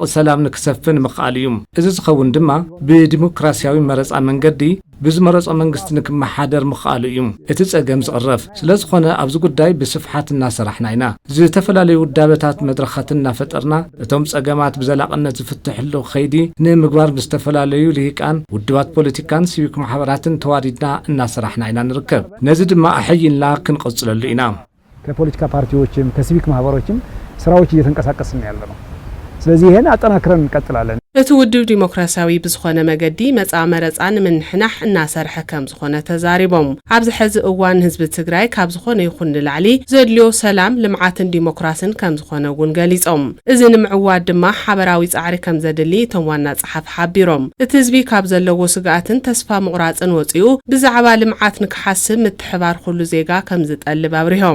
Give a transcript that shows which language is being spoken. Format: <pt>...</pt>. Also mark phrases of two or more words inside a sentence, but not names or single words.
<ti>ሰላም ንክሰፍን ምኽኣል እዩ እዚ ዝኸውን ድማ ብዲሞክራሲያዊ መረጻ መንገዲ ብዝመረጾ መንግስት ንክመሓደር ምኽኣል እዩ እቲ ጸገም ዝቕረፍ ስለዝኾነ ኣብዚ ጉዳይ ብስፍሓት እናሰራሕና ኢና ዝተፈላለዩ ውዳበታት መድረኻትን እናፈጠርና እቶም ጸገማት ብዘላቕነት ዝፍትሕሉ ኸይዲ ንምግባር ብዝተፈላለዩ ልሂቃን ውድባት ፖለቲካን ሲቪክ ማሕበራትን ተዋዲድና እናሰራሕና ኢና ንርከብ ነዚ ድማ ኣሕይልና ክንቀጽለሉ ኢና</ti> <am>ከፖለቲካ ፓርቲዎችም ከሲቪክ ማሕበሮችም ስራዎች እየተንቀሳቀስን ያለነው ስለዚህ ይሄን አጠናክረን እንቀጥላለን</am> <ti>እቲ ውድብ ዲሞክራሲያዊ ብዝኾነ መገዲ መጻመረጻን ምንሕናሕ እናሰርሐ ከም ዝኾነ ተዛሪቦም ኣብዚ ሕዚ እዋን ህዝቢ ትግራይ ካብ ዝኾነ ይኹን ንላዕሊ ዘድልዮ ሰላም ልምዓትን ዲሞክራሲን ከም ዝኾነ እውን ገሊጾም እዚ ንምዕዋድ ድማ ሓበራዊ ጻዕሪ ከም ዘድሊ እቶም ዋና ጸሓፊ ሓቢሮም እቲ ህዝቢ ካብ ዘለዎ ስጋኣትን ተስፋ ምቑራጽን ወፂኡ ብዛዕባ ልምዓት ንክሓስብ ምትሕባር ኩሉ ዜጋ ከም ዝጠልብ አብሪሆም</ti>